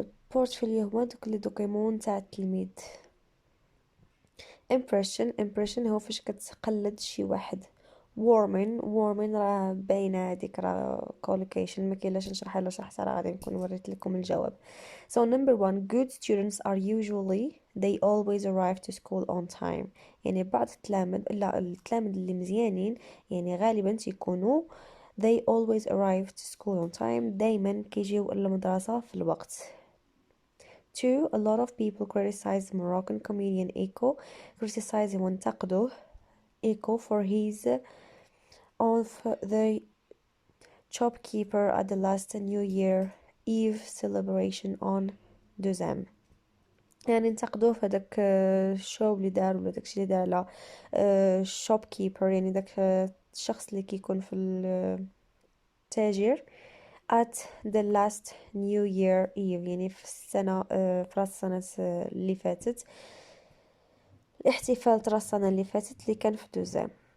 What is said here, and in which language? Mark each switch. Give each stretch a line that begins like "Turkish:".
Arabic: portfolio هو دوك لي دوكيمون تاع التلميذ. impression هو فاش كتقلد شي واحد. warming راه باينه هذيك، راه collocation ما كاينلاش نشرحها، الا شرحتها راه غادي نكون وريت لكم الجواب.
English: so number 1 good students are usually they always arrive to school on time.
Arabic: يعني بعض التلاميذ اللي مزيانين يعني غالبا تيكونوا
English: they always arrive to school on time،
Arabic: دايما كيجيو المدرسة في الوقت.
English: 2 a lot of people criticize Moroccan comedian Eco. criticize
Arabic: وانتقدوه
English: Eco for his of the shopkeeper at the last New Year Eve celebration on دوزام.
Arabic: يعني انتقدوه في هذاك الشو اللي دار، ولا داكشي اللي دار على shopkeeper، يعني داك الشخص اللي كيكون في التاجر
English: at the last New Year Eve،
Arabic: يعني في السنة في راس السنة اللي فاتت، الاحتفال راس السنة اللي فاتت اللي كان في دوزام.